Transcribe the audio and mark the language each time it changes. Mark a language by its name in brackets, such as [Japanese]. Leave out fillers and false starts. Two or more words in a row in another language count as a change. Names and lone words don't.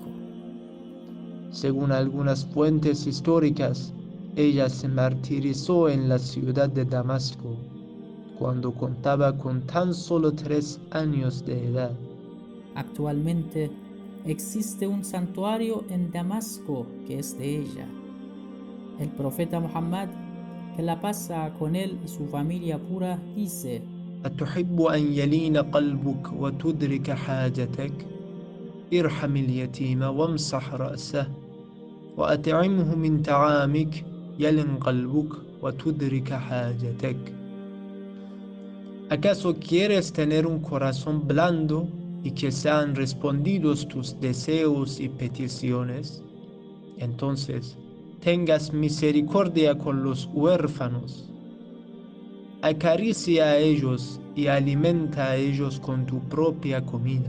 [Spanish] Según algunas fuentes históricas, ella se martirizó en la ciudad de Damasco cuando contaba con tan solo 3 años de edad. Actualmente existe un santuario en Damasco que es de ella. El profeta Muhammad, que la pasa con él y su familia pura, dice: [Arabic] أتحب أن يلين قلبك وتدرك حاجتك ارحم اليتيم وامسح رأسه وأطعمه من طعامك يلن قلبك وتدرك حاجتك. [Spanish] ¿Acaso quieres tener un corazón blando y que sean respondidos tus deseos y peticiones? Entonces tengas misericordia con los huérfanos. Acaricia a ellos y alimenta a ellos con tu propia comida.